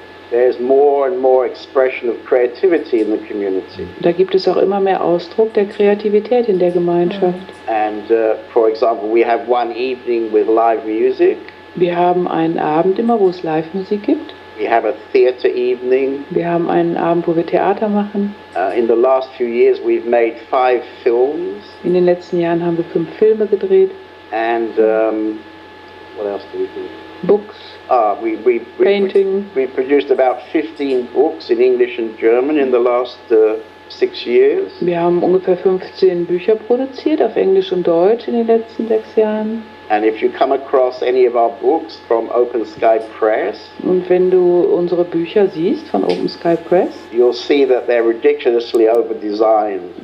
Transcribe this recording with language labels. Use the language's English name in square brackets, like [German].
[English] there's more and more expression of creativity in the community. [German] da gibt es auch immer mehr Ausdruck der Kreativität in der Gemeinschaft. [English] And for example, we have one evening with live music. [German] Wir haben einen Abend immer, wo es Live-Musik gibt. [English] We have a theatre evening. [German] Wir haben einen Abend, wo wir Theater machen. [English] In the last few years, we've made 5 films. [German] In den letzten Jahren haben wir 5 Filme gedreht. [English] And what else do we do? Books. Painting. We produced about 15 books in English and German in the last 6 years. [German] Wir haben ungefähr 15 Bücher produziert auf Englisch und Deutsch in den letzten 6 Jahren. [English] And if you come across any of our books from Open Sky Press, [German] und wenn du unsere Bücher siehst von Open Sky Press, [English] you'll see that they're ridiculously over-designed.